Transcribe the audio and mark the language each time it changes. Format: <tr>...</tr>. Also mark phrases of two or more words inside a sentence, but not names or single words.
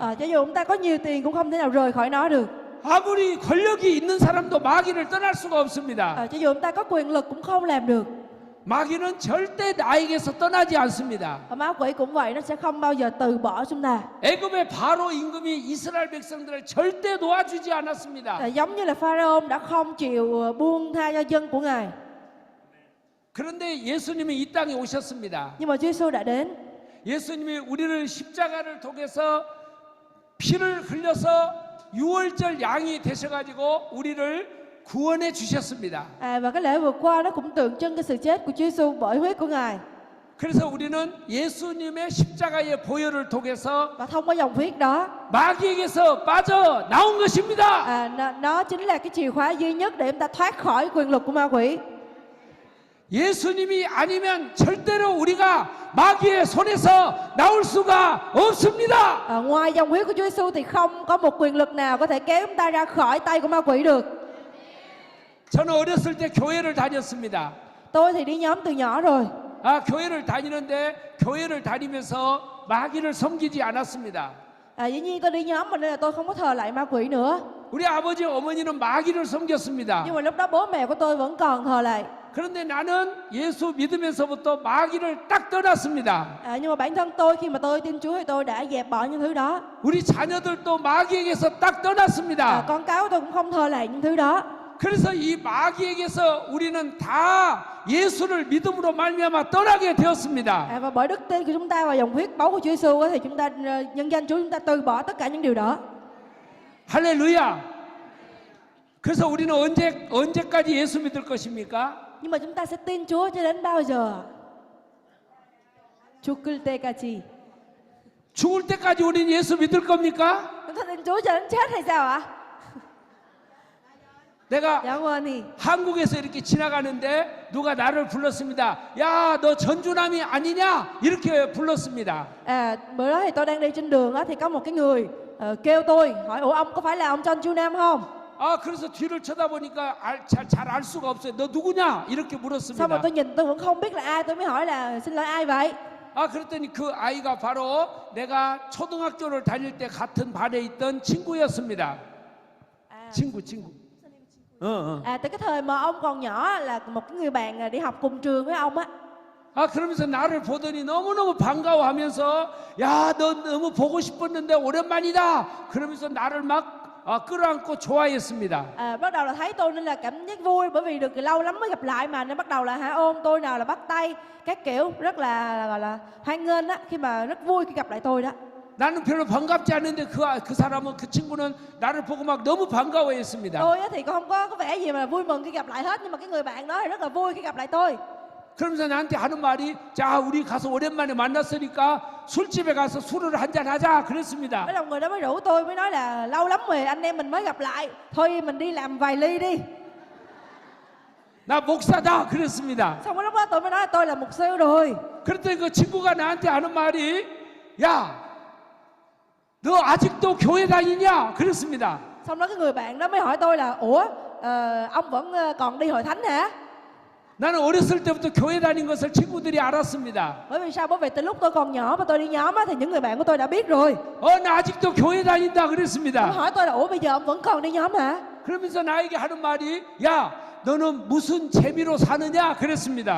<vi>Cho dù chúng ta có nhiều tiền cũng không thể nào rời khỏi nó được.</vi> <ko>아무리 권력이 있는 사람도 마귀를 떠날 수가 없습니다.</ko> <vi>Cho dù chúng ta có quyền lực cũng không làm được.</vi> <ko>마귀는 절대 나에게서 떠나지 않습니다.</ko> <vi>Và ma quỷ cũng vậy, nó sẽ không bao giờ từ bỏ chúng ta.</vi> <ko>애굽의 바로 임금이 이스라엘 백성들을 절대 놓아주지 않았습니다.</ko> <vi>Giống như là Pharaoh đã không chịu buông tha cho dân của Ngài.</vi> <ko>그런데 예수님이 이 땅에 오셨습니다.</ko> <vi>Nhưng mà Chúa Giêsu đã đến.</vi> <ko>예수님이 우리를 십자가를 통해서 피를 흘려서 유월절 양이 되셔가지고 우리를 구원해 주셨습니다.</ko> <vi>Và cái lễ vừa qua nó cũng tượng trưng cái sự chết của Chúa Giêsu bởi huyết của Ngài.</vi> <ko>그래서 우리는 예수님의 십자가의 보혈을 통해서</ko> <vi>Và thông qua dòng huyết đó,</vi> <ko>마귀에게서 빠져 나온 것입니다.</ko> <vi>nó chính là cái chìa khóa duy nhất để chúng ta thoát khỏi quyền lực của ma quỷ.</vi> <ko>예수님이 아니면 절대로 우리가 마귀의 손에서 나올 수가 없습니다.</ko> <vi>Ngoài dòng huyết của Chúa Giêsu thì không có một quyền lực nào có thể kéo chúng ta ra khỏi tay của ma quỷ được.</vi> <ko>저는 어렸을 때 교회를 다녔습니다.</ko> <vi>Tôi thì đi nhóm từ nhỏ rồi.</vi> <ko>교회를 다니는데 교회를 다니면서 마귀를 섬기지 않았습니다.</ko> <vi>Dĩ nhiên tôi đi nhóm mà nên là tôi không có thờ lại ma quỷ nữa.</vi> <ko>우리 아버지 어머니는 마귀를 섬겼습니다.</ko> <vi>Nhưng mà lúc đó bố mẹ của tôi vẫn còn thờ lại.</vi> <ko>그런데 나는 예수 믿으면서부터 마귀를 딱 떠났습니다.</ko> <vi>Nhưng mà bản thân tôi khi mà tôi tin Chúa thì tôi đã dẹp bỏ những thứ đó.</vi> <ko>우리 자녀들도 마귀에게서 딱 떠났습니다.</ko> <vi>Con cái của tôi cũng không thờ lại những thứ đó.</vi> <ko>그래서 이 마귀에게서 우리는 다 예수를 믿음으로 말미암아 떠나게 되었습니다.</ko> <vi>Và bởi đức tin của chúng ta và dòng huyết máu của Chúa Giêsu thì chúng ta nhân danh Chúa chúng ta từ bỏ tất cả những điều đó.</vi> <ko>할렐루야. 그래서 우리는 언제까지 예수 믿을 것입니까? Nhưng mà chúng ta sẽ tin Chúa cho đến bao giờ? 죽을 때까지. 죽을 때까지 우리는 예수 믿을 겁니까?</ko> <vi>Chúng ta tin Chúa cho đến chết hay sao ạ?</vi> <ko>내가</ko> <vi>Dạ quên.</vi> <ko>한국에서 이렇게 지나가는데 누가 나를 불렀습니다. 야, 너 전주남이 아니냐? 이렇게 불렀습니다.</ko> <vi>Bữa đó thì tôi đang đi trên đường đó, thì có một cái người kêu tôi hỏi ủa ông có phải là ông John Chu Nam không?</vi> <ko>아 그래서 뒤를 쳐다보니까 잘 알 수가 없어요. 너 누구냐? 이렇게</ko> <vi>Xong rồi</vi> <ko>물었습니다.</ko> <vi>tôi nhìn tôi vẫn không biết là ai. Tôi mới hỏi là xin lỗi ai vậy?</vi> <ko>아 그랬더니 그 아이가 바로 내가 초등학교를 다닐 때 같은 반에 있던 친구였습니다. 친구.</ko> <vi>Từ cái thời mà ông còn nhỏ là một cái người bạn đi học cùng trường với ông á.</vi> <ko>아 그러면서 나를 보더니 너무너무 반가워하면서 야 너 너무 보고 싶었는데 오랜만이다. 그러면서 나를 막 끌어안고 좋아했습니다.</ko> <vi>Bắt đầu là thấy tôi nên là cảm giác vui bởi vì được lâu lắm mới gặp lại mà, nên bắt đầu là ôm tôi, nào là bắt tay các kiểu, rất là gọi là hoan nghênh á, khi mà rất vui khi gặp lại tôi đó.</vi> <ko>나는 별로 반갑지 않은데 그 사람은 그 친구는 나를 보고 막 너무 반가워했습니다.</ko> <vi>Tôi á thì không có vẻ gì mà vui mừng khi gặp lại hết, nhưng mà cái người bạn đó thì rất là vui khi gặp lại tôi.</vi> <ko>그러면서 나한테 하는 말이 자 우리 가서 오랜만에 만났으니까 술집에 가서 술을 한잔 하자 그랬습니다.</ko> <vi>Cái đồng người đó mới rủ tôi, mới nói là lâu lắm rồi anh em mình mới gặp lại, thôi mình đi làm vài ly đi.</vi> <ko>나 목사다 그랬습니다.</ko> <vi>Xong cái lúc đó tôi mới nói là tôi là mục sư rồi.</vi> <ko>그랬더니 그 친구가 나한테 하는 말이 야 너 아직도 교회 다니냐 그랬습니다.</ko> <vi>Xong đó cái người bạn đó mới hỏi tôi là ủa ông vẫn còn đi hội thánh hả?</vi> <ko>나는 어렸을 때부터 교회 다닌 것을 친구들이 알았습니다.</ko> <vi>Bởi vì sao? Bởi vì từ lúc tôi còn nhỏ mà tôi đi nhóm á, thì những người bạn của tôi đã biết rồi.</vi> <ko>나 아직도 교회 다닌다</ko> <vi>Ông</vi> <ko>그랬습니다.</ko> <vi>hỏi tôi là ủa bây giờ ông vẫn còn đi nhóm hả?</vi> <ko>그러면서 나에게 하는 말이 야 너는 무슨 재미로 사느냐 그랬습니다.</ko>